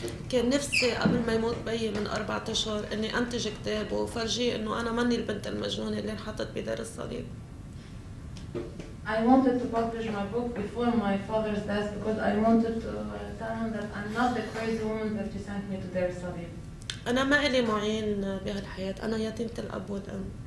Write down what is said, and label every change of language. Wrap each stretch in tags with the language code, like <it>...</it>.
<ar>كان نفسي قبل ما يموت بيي من 4 أشهر إني أنتج كتاب وفرجيه إنه أنا ماني البنت المجنونة اللي انحطت بدار الصليب.</ar> <en>I wanted to publish my book before my father's death because I wanted to tell him that I'm not the crazy woman that you sent me to Dar es Salaam.</en> <ar>أنا ما إلي معين بهالحياة، أنا يتيمة الأب والأم.</ar>